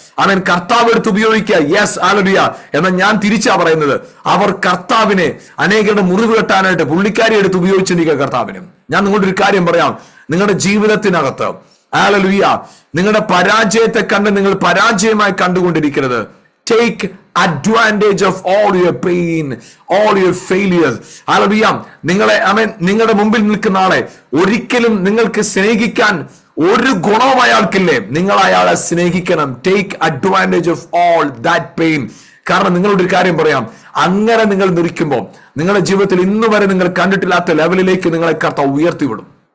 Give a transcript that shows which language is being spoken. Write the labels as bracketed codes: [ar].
[ml] അവൻ കർത്താവ് എടുത്ത് ഉപയോഗിക്കുക. Yes hallelujah. എന്നാൽ ഞാൻ തിരിച്ചാ പറയുന്നത്, അവർ കർത്താവിനെ അനേകരുടെ മുറിവ് കെട്ടാനായിട്ട് പുള്ളിക്കാരി എടുത്ത് ഉപയോഗിച്ചിരിക്കുക കർത്താവിനും. ഞാൻ നിങ്ങളുടെ ഒരു കാര്യം പറയാം, നിങ്ങളുടെ ജീവിതത്തിനകത്ത് ഹല്ലേലൂയ നിങ്ങളുടെ പരാജയത്തെ കണ്ട് നിങ്ങൾ പരാജയമായി കണ്ടുകൊണ്ടിരിക്കരുത്. [en] Take advantage of all your pain, all your failures. [ml] Hallelujah. നിങ്ങളുടെ മുമ്പിൽ നിൽക്കുന്ന ആളെ ഒരിക്കലും നിങ്ങൾക്ക് സ്നേഹിക്കാൻ ഒരു ഗുണവും അയാൾക്കില്ലേ, നിങ്ങൾ അയാളെ സ്നേഹിക്കണം. [en] Take advantage of all that pain. [ml] കാരണം നിങ്ങളോട് ഒരു കാര്യം പറയാം, അങ്ങനെ നിങ്ങൾ നിൽക്കുമ്പോൾ നിങ്ങളുടെ ജീവിതത്തിൽ ഇന്ന് വരെ നിങ്ങൾ കണ്ടിട്ടില്ലാത്ത ലെവലിലേക്ക് നിങ്ങളെ കർത്താവ് ഉയർത്തിവിടും.